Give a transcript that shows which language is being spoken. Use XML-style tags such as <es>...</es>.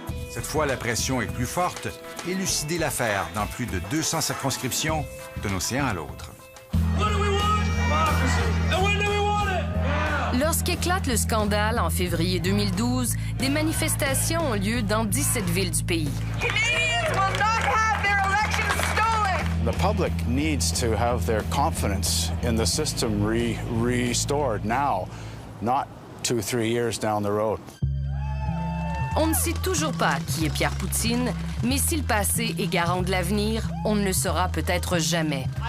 <fr>Cette fois, la pression est plus forte, élucider l'affaire dans plus de 200 circonscriptions d'un océan à l'autre. Lorsqu'éclate le scandale en février 2012, des manifestations ont lieu dans 17 villes du pays.</fr> <en>The public needs to have their confidence in the system restored now, not 2-3 years down the road.</en> <fr>On ne sait toujours pas qui est Pierre Poutine, mais si le passé est garant de l'avenir, on ne le saura peut-être jamais.</fr>